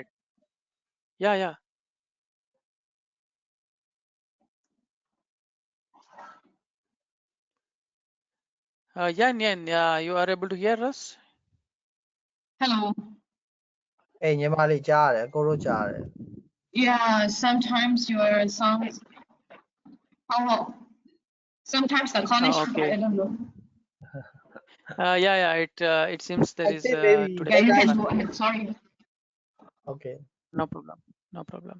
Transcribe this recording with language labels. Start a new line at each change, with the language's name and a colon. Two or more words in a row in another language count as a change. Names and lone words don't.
English: Yeah. Yeah, you are able to hear us? Hello.
Burmese: အေးညီမလေးကြားရတယ်အကိုတို့ကြားရတယ်
English: Yeah, sometimes your sound. Oh, sometimes the connection. Okay. I don't know. Yeah. It seems there I is think maybe today Yeah, you because can some go connection. ahead. Sorry. okay. No problem. No problem.